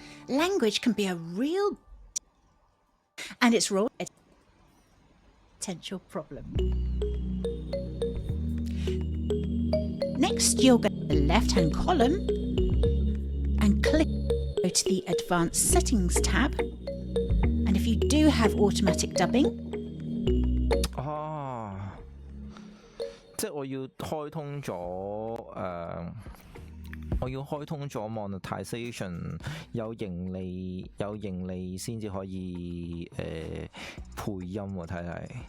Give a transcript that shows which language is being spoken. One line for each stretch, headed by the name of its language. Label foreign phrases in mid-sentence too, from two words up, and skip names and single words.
English: language can be a real and its role a potential problem. Next, you'll go to the left-hand column and go to the Advanced Settings tab. And if you do have automatic dubbing,
Cantonese: 即係我要開通咗monetization 有盈利先至可以配音喎，睇嚟。